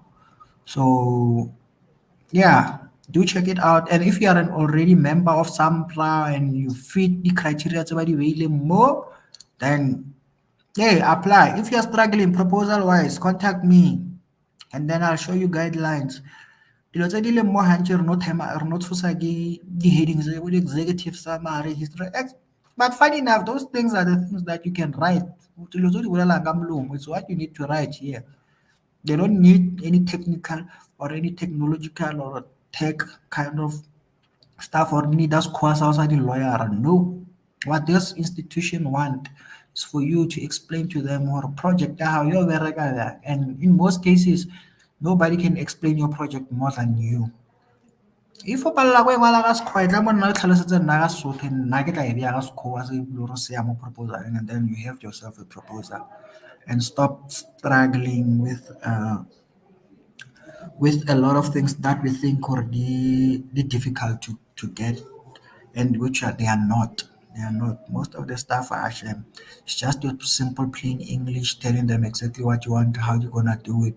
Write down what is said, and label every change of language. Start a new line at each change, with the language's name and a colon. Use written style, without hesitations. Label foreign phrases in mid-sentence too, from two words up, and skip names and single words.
English: So yeah, do check it out. And if you are an already member of Sampra and you fit the criteria to be more, then hey, apply. If you're struggling proposal wise, contact me and then I'll show you guidelines.
Tswana: Dilo tse di leng mo hantle re no tshosa ke di-headings bo di-executive summary history
English: but funny enough those things are the things that you can write.
Tswana: Dilo tse o di bolelang ka molomo,
English: it's what you need to write here. They don't need any technical or any technological or tech kind of stuff or need us course outside the lawyer. No. What this institution want is for you to explain to them or project how you're very good. And in most cases, nobody can explain your project more than you. If
Tswana: o palelwa ko e ngwala ka Sekgowa, e tla mo nna o tlhalosetse nna ka Sesotho nna ke tla e beya ka Sekgowa se e le gore se ya mo proposal
English: and then you have yourself a proposal and stop struggling with a lot of things that we think are the difficult to get and which are they are not. They are not. Most of the stuff are actually it's just your simple plain English telling them exactly what you want, how you're gonna do it.